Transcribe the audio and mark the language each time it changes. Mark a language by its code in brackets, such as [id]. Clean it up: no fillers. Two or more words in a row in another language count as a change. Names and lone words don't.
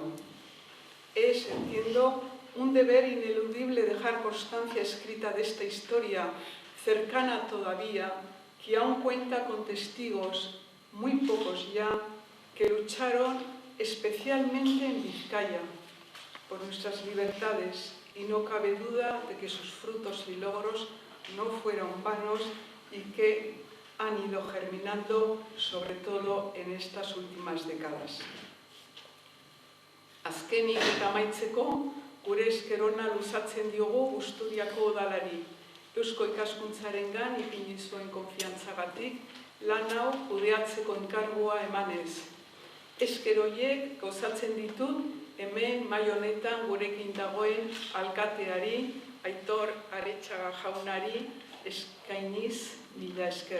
[es] Es, entiendo, un deber ineludible dejar constancia escrita de esta historia, cercana todavía, que aún cuenta con testigos, muy pocos ya, que lucharon especialmente en Vizcaya por nuestras libertades, y no cabe duda de que sus frutos y logros no fueron vanos y que han ido germinando, sobre todo en estas últimas décadas. [eu] Azkenik eta amaitzeko, gure esker ona luzatzen diogu Busturiako udalari, Eusko Ikaskuntzarengan ipini zuen konfiantzagatik lan hau kudeatzeko enkargua emanez. Esker horiek gozatzen ditut hemen mai honetan gurekin dagoen alkateari, Aitor Aretxaga jaunari, eskainiz mila esker.